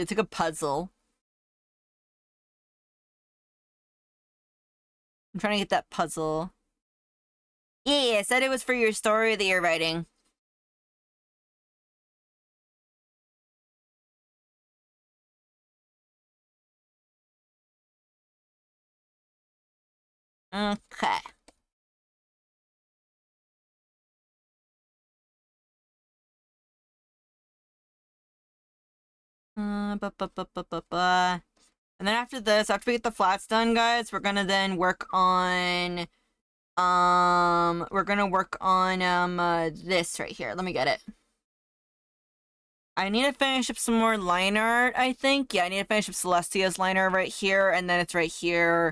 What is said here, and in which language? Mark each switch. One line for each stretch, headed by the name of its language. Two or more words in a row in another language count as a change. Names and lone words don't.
English: It's like a puzzle. I'm trying to get that puzzle. Yeah, I said it was for your story that you're writing. Okay. Ba, ba, ba, ba, ba, ba. And then after this, after we get the flats done, guys, we're gonna then work on, this right here. Let me get it. I need to finish up some more line art, I think. Yeah, I need to finish up Celestia's line art right here, and then it's right here.